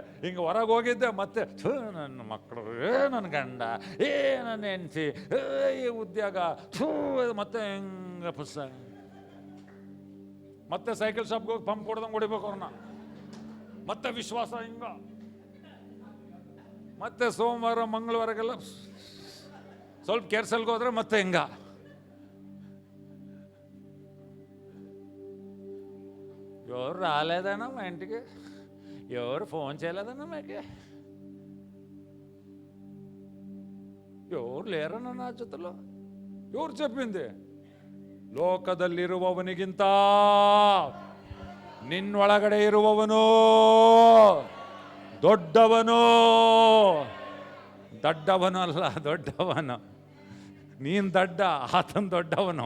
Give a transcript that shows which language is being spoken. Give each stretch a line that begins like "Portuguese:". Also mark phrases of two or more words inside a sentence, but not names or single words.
Kannada: ಹಿಂಗೆ ಹೊರಗೆ ಹೋಗಿದ್ದೆ, ಮತ್ತೆ ನನ್ನ ಮಕ್ಕಳು, ನನ್ನ ಗಂಡ, ನನ್ನ ಹೆಂಡತಿ, ಈ ಉದ್ಯೋಗ, ಮತ್ತೆ ಹಿಂಗೆ ಪುಸ್ತಕ, ಮತ್ತೆ ಸೈಕಲ್ ಶಾಪ್ಗೆ ಹೋಗಿ ಪಂಪ್ ಕೊಡ್ದಂಗೆ ಹೊಡಿಬೇಕು ಅವ್ರನ್ನ, ಮತ್ತೆ ವಿಶ್ವಾಸ ಹಿಂಗ, ಮತ್ತೆ ಸೋಮವಾರ ಮಂಗಳವಾರಗೆಲ್ಲ ಸ್ವಲ್ಪ ಕೆರ್ಸಲ್ಗೆ ಹೋದ್ರೆ ಮತ್ತೆ ಹಿಂಗ.
Telugu: ఎవరు రాలేదన్నా మా ఇంటికి, ఎవరు ఫోన్ చేయలేదన్నా మాకు, ఎవరు లేరన్నా నా ಜೊತೆలో. ఎవరు చెప్పింది?
Kannada: ಲೋಕದಲ್ಲಿರುವವನಿಗಿಂತ ನಿನ್ನೊಳಗಡೆ ಇರುವವನು ದೊಡ್ಡವನು. ದೊಡ್ಡವನು ಅಲ್ಲ, ದೊಡ್ಡವನು. ನೀನ್ ದಡ್ಡ, ಆತನ ದೊಡ್ಡವನು.